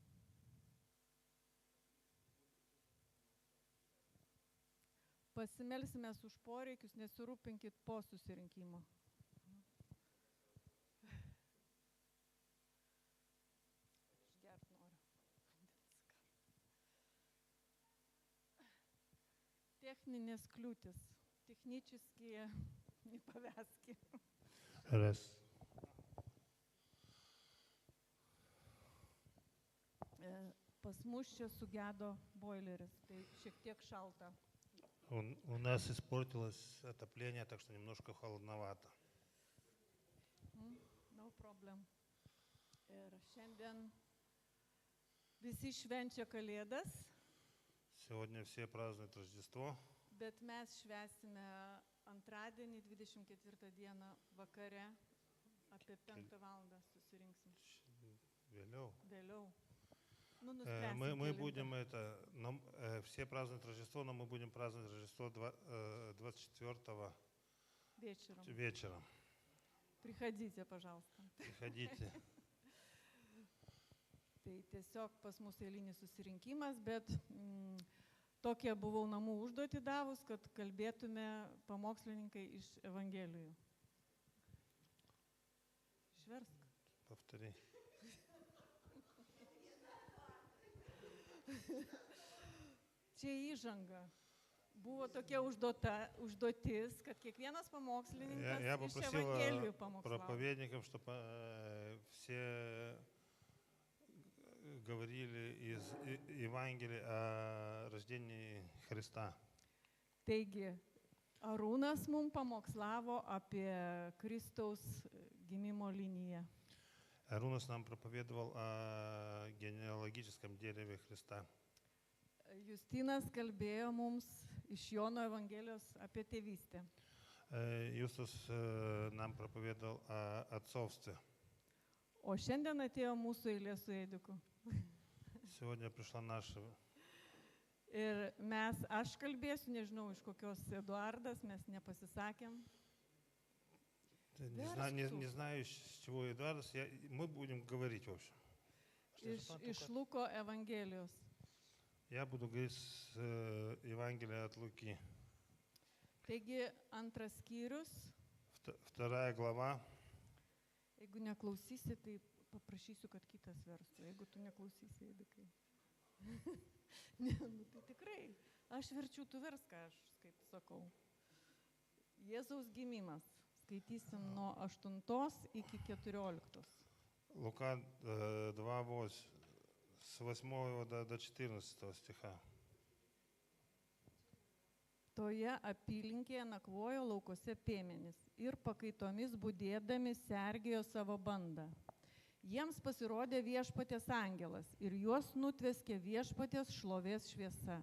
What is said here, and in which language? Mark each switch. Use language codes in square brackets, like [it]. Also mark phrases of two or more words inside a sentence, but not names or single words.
[lt] Pasimelsimės už poreikius, nesirūpinkit po susirinkimo. Išgert noriu. Techninės kliūtis. [ru] Технические неповязки. Раз. [lt] Pas mus čia sugedo boileris, tai šiek tiek šalta. [ru] У нас испортилось отопление, так что немножко холодновато. [en] No problem. [lt] Ir šiandien visi švenčia Kalėdas. [ru] Сегодня все празднуют Рождество. [lt] Bet mes švęsime antradienį, 24 dieną vakare, apie 5 valandą susirinksim. Vėliau. [ru] Мы будем все празднуют Рождество, но мы будем праздновать Рождество 24 вечером. Приходите, пожалуйста. Приходите. [lt] Tai tiesiog pas mus eilinis susirinkimas, bet tokie buvau namų užduotį davus, kad kalbėtume pamokslininkai iš Evangelijų. Išversk. [ru] Повтори. [lt] Čia įžanga. Buvo tokia užduotis, kad kiekvienas pamokslininkas iš Evangelijų pamokslavo. [ru] Проповедникам, чтобы все говорили из Евангелия о рождении Христа. [lt] Taigi, Arūnas mums pamokslavo apie Kristaus gimimo liniją. [ru] Арунас нам проповедовал о генеалогическом дереве Христа. [lt] Justinas kalbėjo mums iš Jono Evangelijos apie tėvystę. [ru] Юстас нам проповедовал о отцовстве. [lt] O šiandien atėjo mūsų eilė su Ediku. [ru] Сегодня пришла наша. [lt] Ir aš kalbėsiu, nežinau, iš kokios Eduardas, mes nepasisakėm. [ru] Не знаю, с чего Эдуард, мы будем говорить, в общем. [lt] Iš Luko Evangelijos. [ru] Я буду говорить с Евангелия от Луки. [lt] Taigi, antras skyrius. [ru] 2 глава. [lt] Jeigu neklausysi, tai paprašysiu, kad kitas verstų. Jeigu tu neklausysi, Edikai. Ne, tai tikrai. Aš verčiu, tu vers, ką aš kaip sakau. Jėzaus gimimas. Skaitysim nuo 8 iki 14. [ru] Лука 2, с 8 до 14 стиха. [lt] Toje apylinkėje nakvojo laukose piemenys ir pakaitomis budėdami sergėjo savo bandą. Jiems pasirodė viešpaties angelas ir juos nutveskė viešpaties šlovės šviesa.